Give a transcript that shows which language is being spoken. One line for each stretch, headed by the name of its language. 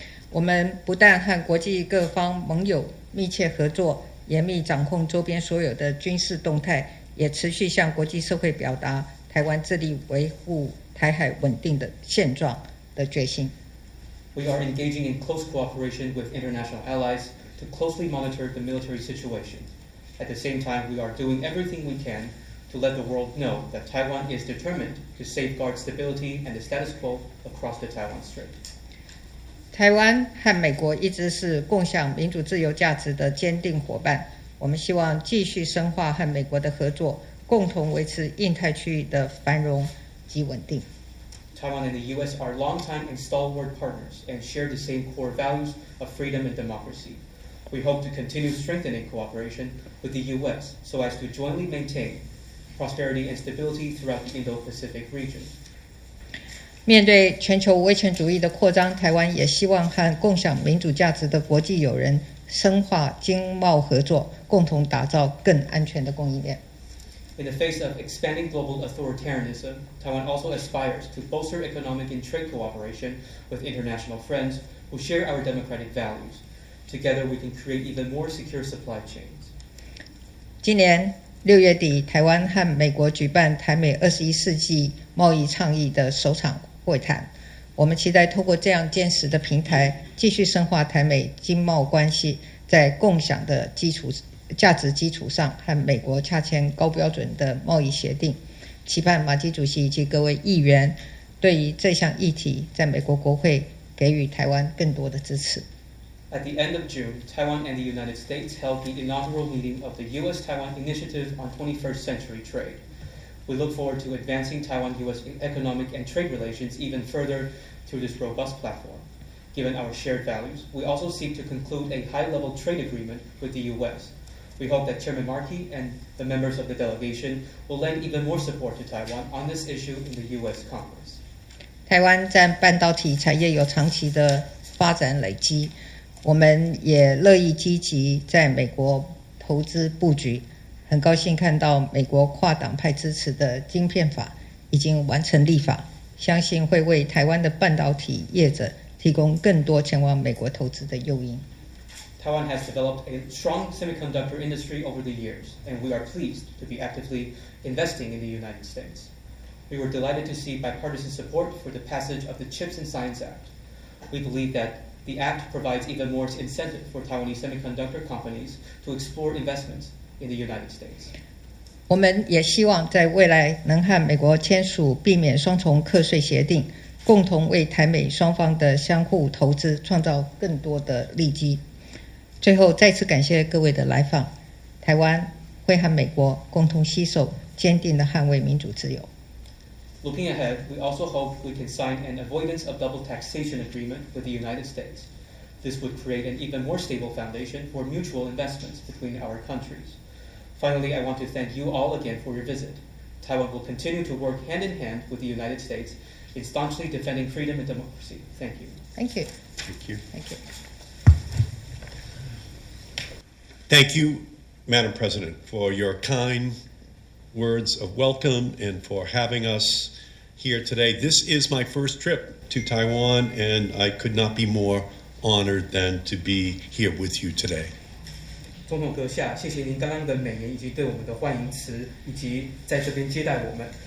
Chinese: 我们不但和国际各方盟友密切合作，严密掌控周边所有的军事动态，也持续向国际社会表达台湾致力维护台海稳定的现状的决心。
English: We are engaging in close cooperation with international allies to closely monitor the military situation. At the same time, we are doing everything we can to let the world know that Taiwan is determined to safeguard stability and the status quo across the Taiwan Strait.
Chinese: 台湾和美国一直是共享民主自由价值的坚定伙伴，我们希望继续深化和美国的合作，共同维持印太区域的繁荣及稳定。
English: Taiwan and the U.S. are longtime and stalwart partners and share the same core values of freedom and democracy. We hope to continue strengthening cooperation with the U.S. so as to jointly maintain prosperity and stability throughout the Indo-Pacific region.
Chinese: 面对全球威权主义的扩张，台湾也希望和共享民主价值的国际友人深化经贸合作，共同打造更安全的供应链。
English: In the face of expanding global authoritarianism, Taiwan also aspires to bolster economic and trade cooperation with international friends who share our democratic values. Together, we can create even more secure supply chains.
Chinese: 今年6月底，台湾和美国举办台美21世纪贸易倡议的首场会谈。我们期待透过这样坚实的平台，继续深化台美经贸关系，在共享的价值基础上，和美国洽签高标准的贸易协定。期盼马基主席以及各位议员对于这项议题，在美国国会给予台湾更多的支持。
English: At the end of June, Taiwan and the United States held the inaugural meeting of the U.S.-Taiwan Initiative on 21st Century Trade. We look forward to advancing Taiwan-U.S. economic and trade relations even further through this robust platform. Given our shared values, we also seek to conclude a high-level trade agreement with the U.S. We hope that Chairman Markey and the members of the delegation will lend even more support to Taiwan on this issue in the U.S. Congress.
Chinese: 台湾在半导体产业有长期的发展累积，我们也乐意积极在美国投资布局。很高兴看到美国跨党派支持的晶片法已经完成立法，相信会为台湾的半导体业者提供更多前往美国投资的诱因。
English: Taiwan has developed a strong semiconductor industry over the years, and we are pleased to be actively investing in the United States. We were delighted to see bipartisan support for the passage of the CHIPS and Science Act. We believe that the act provides even more incentive for Taiwanese semiconductor companies to explore investments in the United States.
Chinese: 我们也希望在未来能和美国签署避免双重课税协定，共同为台美双方的相互投资创造更多的利基。最后再次感谢各位的来访，台湾会和美国共同携手，坚定地捍卫民主自由。
English: Looking ahead, we also hope we can sign an avoidance of double taxation agreement with the United States. This would create an even more stable foundation for mutual investments between our countries. Finally, I want to thank you all again for your visit. Taiwan will continue to work hand in hand with the United States in staunchly defending freedom and democracy. Thank you. Thank you. Thank you. Thank you. Thank you, Madam President, for your kind words of welcome and for having us here today. This is my first trip to Taiwan, and I could not be more honored than to be here with you today.
Chinese: 总统阁下，谢谢您刚刚的美言以及对我们的欢迎词，以及在这边接待我们。